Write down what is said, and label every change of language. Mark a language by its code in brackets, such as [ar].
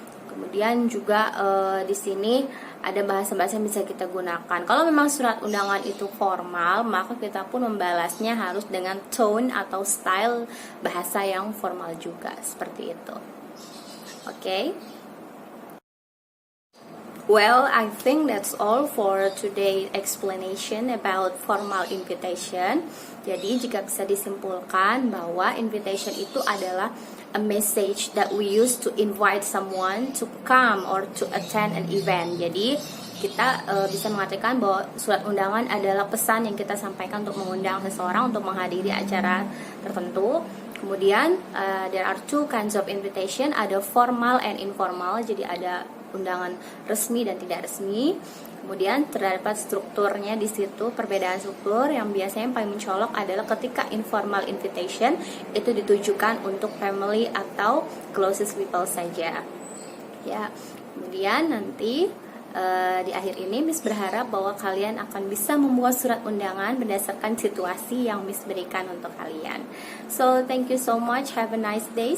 [id] Kemudian juga di sini ada bahasa-bahasa yang bisa kita gunakan. Kalau memang surat undangan itu formal, maka kita pun membalasnya harus dengan tone atau style bahasa yang formal juga, seperti itu. Oke. [en] Well, I think that's all for today's explanation about formal invitation. [id] Jadi jika bisa disimpulkan bahwa invitation itu adalah [en] a message that we use to invite someone to come or to attend an event. [id] Jadi kita bisa mengatakan bahwa surat undangan adalah pesan yang kita sampaikan untuk mengundang seseorang untuk menghadiri acara tertentu. Kemudian [en] there are two kinds of invitation, ada formal and informal. [id] Jadi ada undangan resmi dan tidak resmi. Kemudian terdapat strukturnya di situ, perbedaan struktur yang biasanya yang paling mencolok adalah ketika informal invitation itu ditujukan untuk family atau [en] closest people [id] saja. Ya, kemudian nanti di akhir ini Miss berharap bahwa kalian akan bisa membuat surat undangan berdasarkan situasi yang Miss berikan untuk kalian. [en] So thank you so much, have a nice day.